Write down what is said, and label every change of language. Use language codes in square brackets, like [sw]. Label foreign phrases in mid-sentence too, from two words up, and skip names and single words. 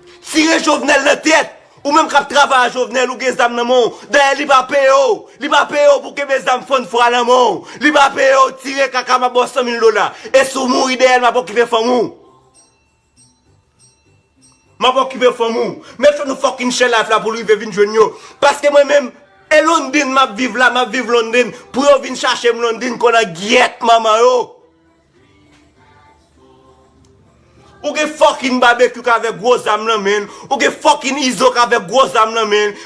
[ht] Tire Jovenel nan tèt. Ou menm k ap travay Jovenel, ou gen zam nan men. Dayè, li pa peye ou. Li pa peye ou pou ke mes zam fon fwa nan men. Li pa peye ou, tire kaka, m ap bò san mil dola. E si ou mouri de el, m ap okipe fanm ou. M ap okipe fanm ou. [en] Make sure [ht] nou [en] fucking share life [ht] la pou rive vin jwenn yo. Paske mwen menm, e London, m ap viv la, m ap viv London. Pou yo vin chache m London, konnen gyèt manman yo. Ou gen fucking barbecue k avèk gwo zam nan men. Ou gen fucking Izzo k avèk gwo zam nan men.